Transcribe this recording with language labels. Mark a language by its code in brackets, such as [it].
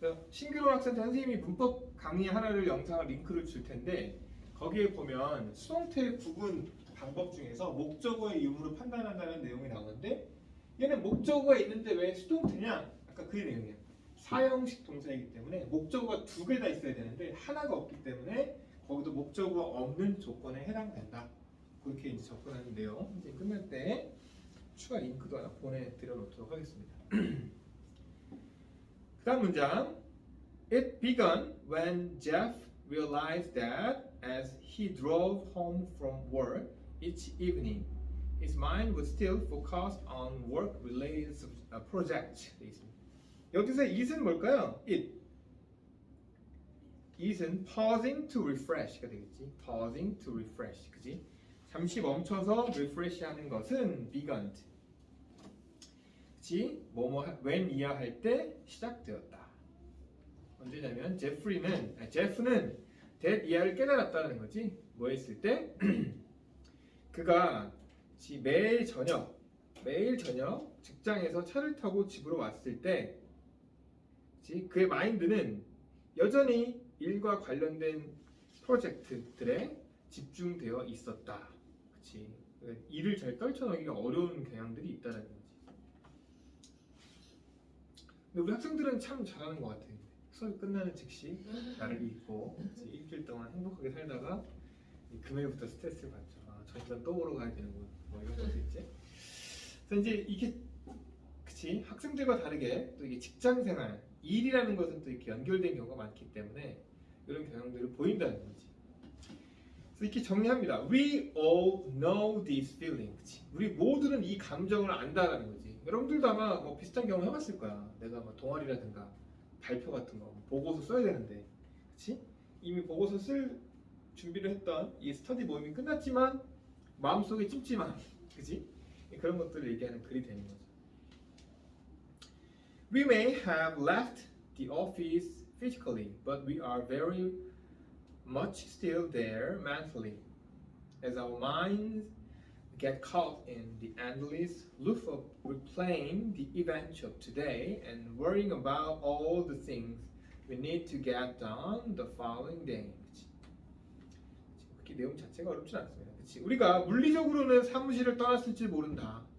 [ko] 신규로 학생한테 선생님이 문법 강의 하나를 영상을 링크를 줄 텐데 거기에 보면 수동태 구분 방법 중에서 목적어의 유무를 판단한다는 내용이 나오는데 얘는 목적어가 있는데 왜 수동태냐? 아까 그 내용이야. 사형식 동사이기 때문에 목적어가 두 개 다 있어야 되는데 하나가 없기 때문에 거기도 목적어가 없는 조건에 해당된다. 그렇게 이제 접근하는 내용 이제 끝날 때 추가 링크도 하나 보내드려 놓도록 하겠습니다. 그 다음 문장. [en] It began when Jeff realized that as he drove home from work each evening, his mind was still focused on work-related projects. [ko] 여기서 it은 뭘까요? [en] it은 pausing to refresh가 되겠지. pausing to refresh, [ko] 그지? 잠시 멈춰서 refresh하는 것은 begun. 그치? when 이하할 때 시작되었다. 언제냐면 제프는 that 이하를 깨달았다는 거지. 뭐 했을 때? 그가 매일 저녁 직장에서 차를 타고 집으로 왔을 때 그의 마인드는 여전히 일과 관련된 프로젝트들에 집중되어 있었다. 그치? 일을 잘 떨쳐내기가 어려운 경향들이 있다는 거지. 근데 우리 학생들은 참 잘하는 것 같아. 수업이 끝나는 즉시 나를 잊고 일주일 동안 행복하게 살다가 금요일부터 스트레스를 받죠. 저 시간 또 보러 가야 되는군. 뭐 이런 것도 있지. 그래서 이제 이게 그치 학생들과 다르게 또 이게 직장생활 일이라는 것은 또 이렇게 연결된 경우가 많기 때문에 이런 경향들을 보인다는 거지. 그래서 이렇게 정리합니다. [en] We all know this feeling. [ko] 그치? 우리 모두는 이 감정을 안다라는 거지. 여러분들도 아마 뭐 비슷한 경험 해봤을 거야. 내가 뭐 동아리라든가 발표 같은 거 보고서 써야 되는데, 그치? 이미 보고서 쓸 준비를 했던 이 스터디 모임이 끝났지만 마음속에 찜찜한, 그치? 그런 것들을 얘기하는 글이 되는 거죠. [en] We may have left the office physically, but we are very much still there mentally, as our minds get caught in the endless loop of replaying the events of today and worrying about all the things we need to get done the following day. [ko] 그렇게 내용 자체가 어렵진 않습니다. 그치? 우리가 물리적으로는 사무실을 떠났을지 모른다.